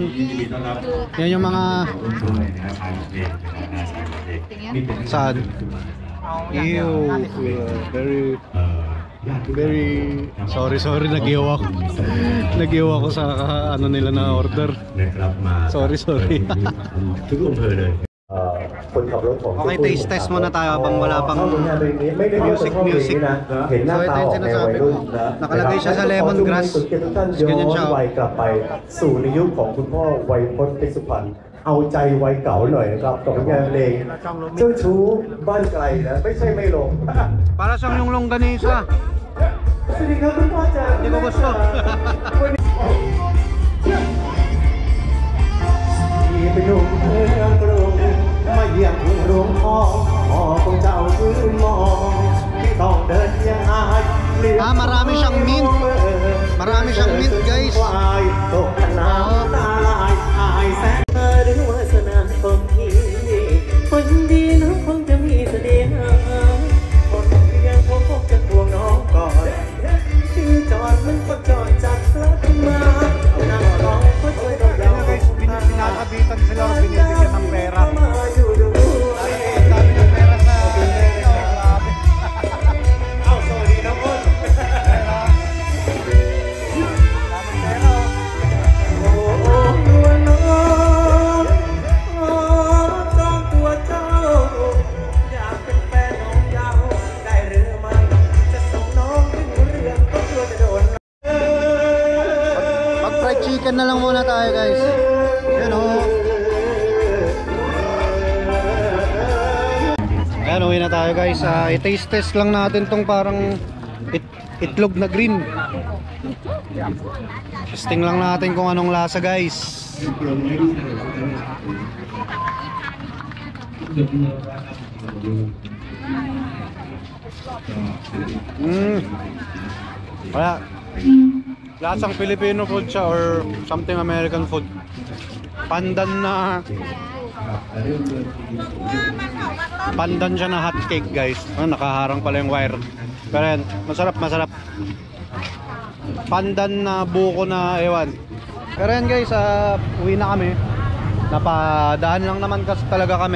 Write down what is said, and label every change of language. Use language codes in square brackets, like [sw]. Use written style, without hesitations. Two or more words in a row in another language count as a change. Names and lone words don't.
[tl] Yan yung mga... Saan? [en] Ew. Very... [tl] Sorry, nagiyaw ako. Nagiyaw ako sa ano nila na order. Sorry. [th] ทุกอำเภอเลยคนขับรถของ [tl] Okay, [en] taste test [tl] muna tayo habang wala pang music. So ito yung sinasabi ko. Nakalagay siya sa lemongrass. Ganyan siya. [th] กลับไปสู่ในยุคของคุณพ่อไวยพจน์เพชรสุพรรณเอาใจวัยเก่าหน่อยนะครับกับงานเพลงเจ้าชู้บ้านไกลนะไม่ใช่ไม่ลง [tl] Para siyang yung longganisa. [th] สวัสดีครับคุณพ่อจ๋า [tl] Hindi ko gusto. [th] ที่เป็นหนุ่มเมืองกรุงมาเยี่ยมโรงทองพ่อของเจ้ายืนมองที่ต้องเดินยังอาย [tl] Marami siyang mint. Marami siyang mint guys. [th] ตกน้ำตาลายอายแสนหรือวาสนาของพี่คนดีน้องคงจะมีเสน่ห์คนเพียงคงจะทวงน้องก่อนที่จอดมันก็จอดจัดรถมานั่งร้องก็ช่วยเรา [tl] Pinakabitan sila o binibigyan ng pera. [th] มาอยู่ดู [tl] Dami ng pera sa Pilipino. Grabe. [th] เอาสวัสดีน้องอ้น [tl] Daming pera. [th] โอ้ตัวน้องจองตัวเจ้าอยากเป็นแฟนน้องยาวได้หรือไม่จะส่งน้องขึ้นเรือก็กลัวจะโดน [tl] Mag- [en] fried chicken [tl] na lang muna tayo guys. Ayan o. Ayan, uwi na tayo guys. I- [en] taste test [tl] lang natin tong parang itlog na green. Testing lang natin kung anong lasa guys. Wala. Lasang [en] Filipino food [tl] siya [en] or something American food. [tl] Pandan siya na [en] hot cake [tl] guys. Nakaharang pala yung wire. Pero yan, masarap. Pandan na buko na ewan. Pero yan guys, uwi na kami. Napadaan lang naman kasi talaga kami.